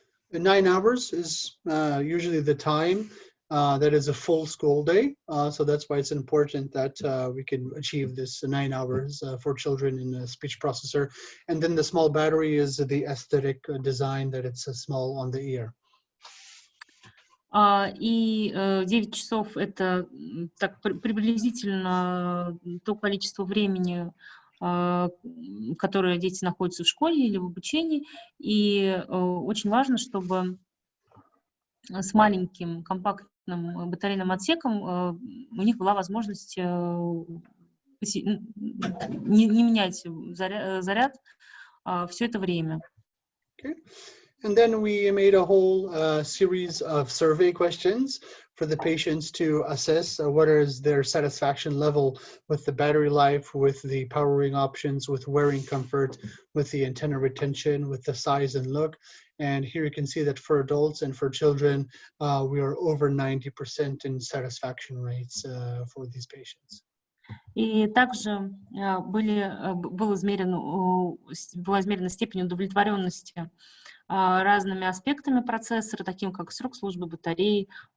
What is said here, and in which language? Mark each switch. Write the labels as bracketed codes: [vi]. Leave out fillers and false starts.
[en] 9 hours is usually the time that is a full school day. So that's why it's important that we can achieve this 9 hours for children in a speech processor. And then the small battery is the aesthetic design that it's small on the ear. [ru] И 9 часов – это так приблизительно то количество времени, которое дети находятся в школе или в обучении. И очень важно, чтобы с маленьким компактным батарейным отсеком у них была возможность не менять заряд все это время. [en] Okay. And then we made a whole series of survey questions for the patients to assess what is their satisfaction level with the battery life, with the powering options, with wearing comfort, with the antenna retention, with the size and look. And here you can see that for adults and for children, we are over 90% in satisfaction rates for these patients. [ru] И также была измерена степень удовлетворенности разными аспектами процессора, таким как срок службы батареи.